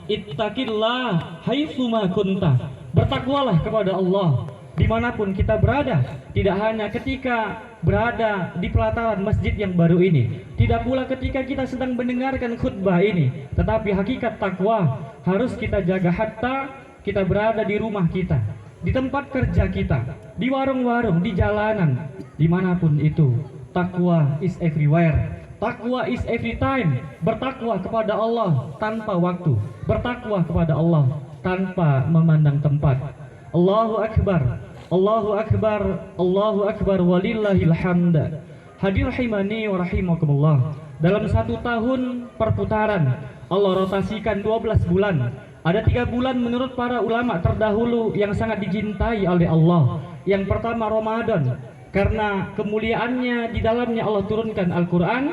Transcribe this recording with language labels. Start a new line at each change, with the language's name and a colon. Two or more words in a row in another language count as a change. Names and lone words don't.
Arabic: اتق الله حيثما كنت.
Indonesian: Bertakwalah kepada Allah dimanapun kita berada, tidak hanya ketika berada di pelataran masjid yang baru ini, tidak pula ketika kita sedang mendengarkan khutbah ini, tetapi hakikat takwa harus kita jaga hatta kita berada di rumah kita, di tempat kerja kita, di warung-warung, di jalanan, dimanapun itu.
English: Takwa is everywhere. Takwa is every time.
Indonesian: Bertakwa kepada Allah tanpa waktu. Bertakwa kepada Allah tanpa memandang tempat.
Arabic: الله أكبر، الله أكبر، الله أكبر، ولله الحمد. حاضرين رحمني ورحمكم الله.
Indonesian: Dalam 1 tahun perputaran Allah rotasikan 12 bulan. Ada 3 bulan menurut para ulama terdahulu yang sangat dicintai oleh Allah. Yang pertama Ramadan, karena kemuliaannya di dalamnya Allah turunkan Al-Quran.